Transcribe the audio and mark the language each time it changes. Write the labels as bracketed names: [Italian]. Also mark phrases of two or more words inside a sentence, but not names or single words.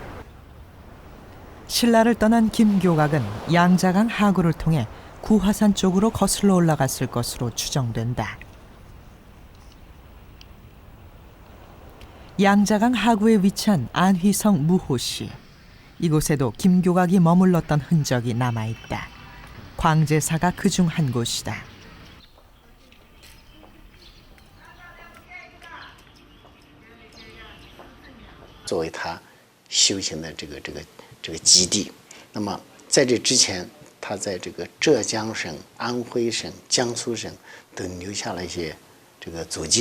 [Korean] 신라를 떠난 김교각은 양자강 하구를 통해 구화산 쪽으로 거슬러 올라갔을 것으로 추정된다. 양자강 하구에 위치한 안휘성 무호시. 이곳에도 김교각이 머물렀던 흔적이 남아있다. 광제사가 그중 한 곳이다. [Chinese] 作为他修行的这个基地。那么在这之前，他在这个浙江省、安徽省、江苏省都留下了一些这个足迹。